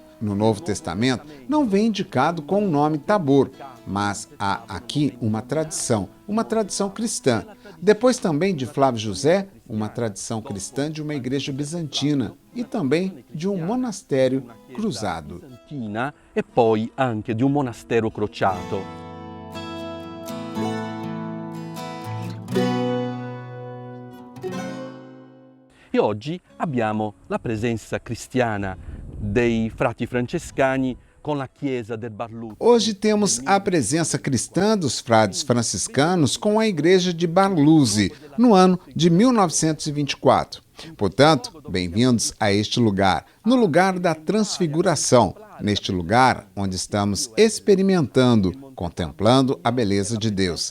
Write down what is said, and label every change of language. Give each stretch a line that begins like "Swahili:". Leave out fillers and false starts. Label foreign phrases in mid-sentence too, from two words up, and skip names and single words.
Portuguese: No Novo Testamento, não vem indicado com o nome Tabor, mas há aqui uma tradição cristã. Depois também de Flávio José, uma tradição cristã de uma igreja bizantina e também de um monastério cruzado.
Italian: E poi anche di un monastero crociato. E oggi abbiamo la presenza cristiana dei frati francescani
Portuguese: com a
Italian: Chiesa del Barluzzi.
Portuguese: Hoje temos a presença cristã dos frades franciscanos com a igreja de Barluzzi, no ano de 1924. Portanto, bem-vindos a este lugar, no lugar da transfiguração, neste lugar onde estamos experimentando, contemplando a beleza de Deus.